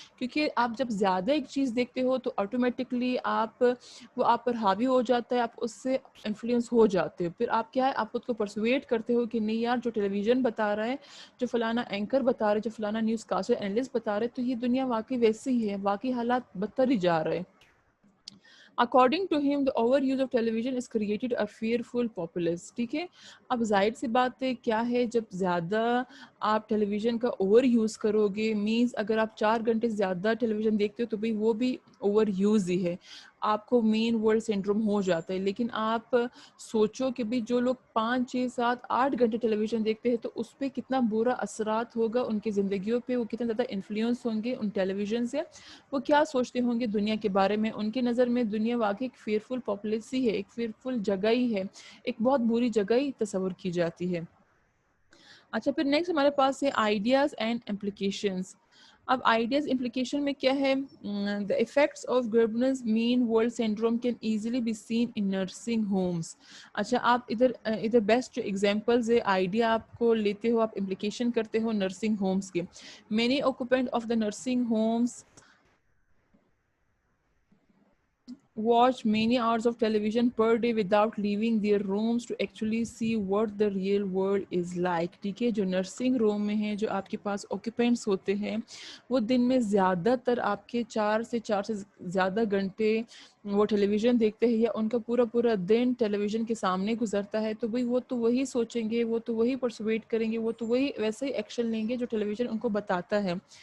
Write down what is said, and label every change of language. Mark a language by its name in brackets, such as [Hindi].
[Urdu] کیونکہ آپ جب زیادہ ایک چیز دیکھتے ہو تو آٹومیٹکلی وہ آپ پر حاوی ہو جاتا ہے, آپ اس سے انفلوئنس ہو جاتے ہو. پھر آپ کیا ہے, آپ خود کو پرسویٹ کرتے ہو کہ نہیں یار جو ٹیلی ویژن بتا رہا ہے, جو فلانا اینکر بتا رہے, جو فلانا نیوز کاسٹر اینالسٹ بتا رہے, تو یہ دنیا واقعی ویسی ہی ہے, واقعی حالات بدتر ہی جا رہے ہیں. [English] According to him, the overuse of television has created a fearful populace. [Urdu] ٹھیک ہے. اب ظاہر سی بات ہے کیا ہے, جب زیادہ آپ ٹیلی ویژن کا اوور یوز کرو گے, مینز اگر آپ 4 گھنٹے سے زیادہ ٹیلی ویژن دیکھتے ہو تو بھئی وہ بھی اوور یوز ہی ہے, آپ کو مین ورلڈ سنڈروم ہو جاتا ہے. لیکن آپ سوچو کہ بھی جو لوگ 5 6 7 8 گھنٹے ٹیلی ویژن دیکھتے ہیں تو اس پہ کتنا برا اثرات ہوگا ان کی زندگیوں پہ, وہ کتنا زیادہ انفلوئنس ہوں گے ان ٹیلی ویژن سے, وہ کیا سوچتے ہوں گے دنیا کے بارے میں. ان کی نظر میں دنیا واقعی ایک فیئرفل پاپولیسی ہے, ایک فیئرفل جگہ ہی ہے, ایک بہت بری جگہ ہی تصور کی جاتی ہے. اچھا پھر نیکسٹ ہمارے پاس ہے آئیڈیاز اینڈ امپلیکیشنز. اب آئیڈیاز امپلیکیشن میں کیا ہے, [English] the effects of Grubner's mean world syndrome can easily be seen in nursing homes. [Urdu] اچھا آپ ادھر بیسٹ جو ایگزامپلز ہے, آئیڈیا آپ کو لیتے ہو, آپ امپلیکیشن کرتے ہو نرسنگ ہومس کے. [English] many occupants of the nursing homes watch many hours of television per day without leaving their rooms to actually see what the real world is like. [Urdu] ٹھیک ہے, جو نرسنگ روم میں ہیں, جو آپ کے پاس آکوپینٹس ہوتے ہیں, وہ دن میں زیادہ تر آپ کے 4 سے زیادہ گھنٹے وہ ٹیلی ویژن دیکھتے ہیں, یا ان کا پورا دن ٹیلی ویژن کے سامنے گزرتا ہے. تو بھئی وہ تو وہی سوچیں گے, وہ تو وہی پرسویٹ کریں گے, وہ تو وہی ویسے ہی ایکشن لیں گے جو ٹیلی ویژن ان کو بتاتا ہے.